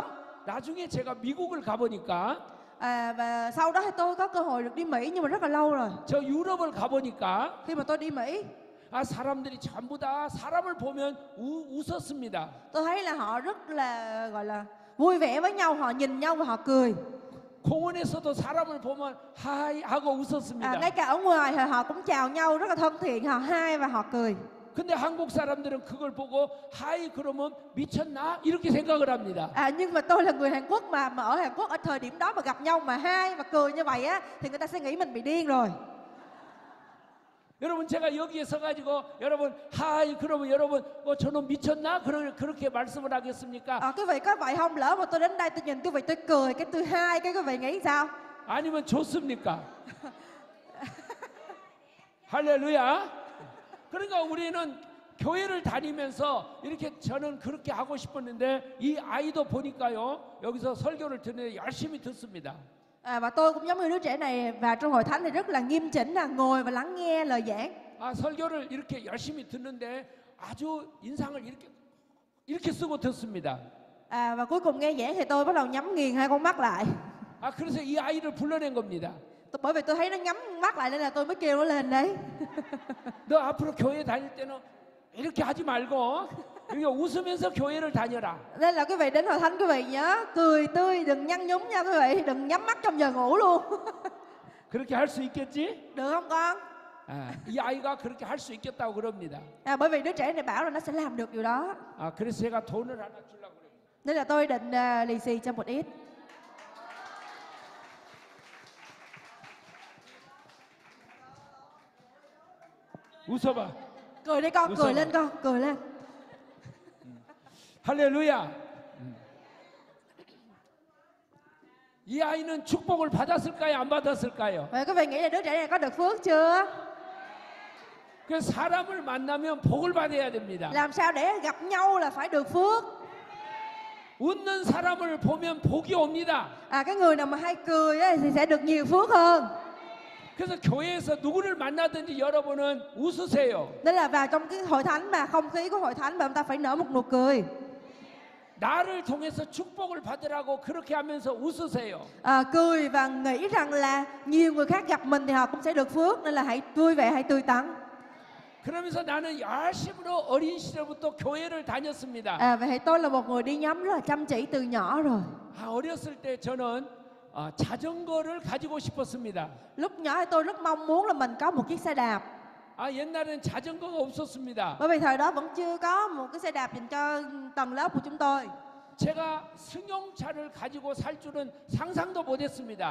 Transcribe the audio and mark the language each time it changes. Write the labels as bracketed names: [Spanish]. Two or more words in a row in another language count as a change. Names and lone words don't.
[Korean] 나중에 제가 미국을 가보니까 [Vietnamese] Và sau đó thì tôi có cơ hội được đi Mỹ nhưng mà rất là lâu rồi. [Korean] 저 유럽을 가보니까 [Vietnamese] Khi mà tôi đi Mỹ, [Korean] 사람들이 전부 다 사람을 보면 웃었습니다. [Vietnamese] tôi thấy là họ rất là gọi là vui vẻ với nhau, họ nhìn nhau và họ cười. [Korean] 공원에서도 사람을 보면 하이 하고 웃었습니다. [Vietnamese] Ngay cả ở ngoài thì họ cũng chào nhau rất là thân thiện, họ hai và họ cười. [Korean] 근데 한국 사람들은 그걸 보고 하이 그러면 미쳤나 이렇게 생각을 합니다. [Vietnamese] Nhưng mà tôi là người Hàn Quốc mà ở Hàn Quốc ở thời điểm đó mà gặp nhau mà hai và cười như vậy á thì người ta sẽ nghĩ mình bị điên rồi. [Korean] 여러분 제가 여기에 서가지고 여러분 하이 그러면 여러분 저놈 미쳤나 그렇게 말씀을 하겠습니까? [Vietnamese] Quý vị có vậy không? Lỡ mà tôi đến đây tôi nhìn quý vị tôi cười cái tôi hai cái quý vị nghĩ sao? [Korean] 아니면 좋습니까? 할렐루야. 그러니까 우리는 교회를 다니면서 이렇게 저는 그렇게 하고 싶었는데 이 아이도 보니까요 여기서 설교를 듣는데 열심히 듣습니다. [Vietnamese] Và tôi cũng giống như đứa trẻ này và trong hội thánh thì rất là nghiêm chỉnh là ngồi và lắng nghe lời giảng. [Korean] 설교를 이렇게 열심히 듣는데 아주 인상을 이렇게 쓰고 듣습니다. [Vietnamese] Và cuối cùng nghe giảng thì tôi bắt đầu nhắm nghiền hai con mắt lại. [Korean] 그래서 이 아이를 불러낸 겁니다. [Vietnamese] Bởi vì tôi thấy nó nhắm mắt lại nên là tôi mới kêu nó lên đấy. [Korean] 너 앞으로 교회 다닐 때는 이렇게 하지 말고 이렇게 웃으면서 교회를 다녀라. [Vietnamese] Nên là quý vị đến hội thánh quý vị nhớ cười tươi, đừng nhăn nhúm nha quý vị, đừng nhắm mắt trong giờ ngủ luôn. [Korean] 그렇게 할 수 있겠지? [Vietnamese] Được không con? [Korean] 이 아이가 그렇게 할 수 있겠다고 그럽니다. [Vietnamese] Bởi vì đứa trẻ này bảo là nó sẽ làm được điều đó. [Korean] 그래서 제가 돈을 하나 주려고 그래요. [Vietnamese] Nên là tôi định lì xì cho một ít. [Korean] 웃어봐. [Vietnamese] Cười đi con, cười lên con, cười lên. [Korean] 할렐루야. 이 아이는 축복을 받았을까요? 안 받았을까요? [Vietnamese] Vậy quý vị nghĩ là đứa trẻ này có được phước chưa? [Korean] 그 사람을 만나면 복을 받아야 됩니다. [Vietnamese] Làm sao để gặp nhau là phải được phước. [Korean] 웃는 사람을 보면 복이 옵니다. [Vietnamese] Cái người nào mà hay cười ấy, thì sẽ được nhiều phước hơn. [Korean] 그래서 교회에서 누구를 만나든지 여러분은 웃으세요. [Vietnamese] Nên là vào trong cái hội thánh mà không khí của hội thánh mà chúng ta phải nở một nụ cười. [Korean] 나를 통해서 축복을 받으라고 그렇게 하면서 웃으세요. [Vietnamese] Cười và nghĩ rằng là nhiều người khác gặp mình thì họ cũng sẽ được phước, nên là hãy vui vẻ, hãy tươi tắn. [Korean] 그러면서 나는 열심으로 어린 시절부터 교회를 다녔습니다. [Vietnamese] Vậy thì tôi là một người đi nhóm rất là chăm chỉ từ nhỏ rồi. [Korean] 어렸을 때 저는 자전거를 가지고 싶었습니다. [Vietnamese] Lúc nhỏ thì tôi rất mong muốn là mình có một chiếc xe đạp. [Korean] 옛날엔 자전거가 없었습니다. [Vietnamese] Bởi vì thời đó vẫn chưa có một cái xe đạp dành cho tầng lớp của chúng tôi. [Korean] 제가 승용차를 가지고 살 줄은 상상도 못했습니다.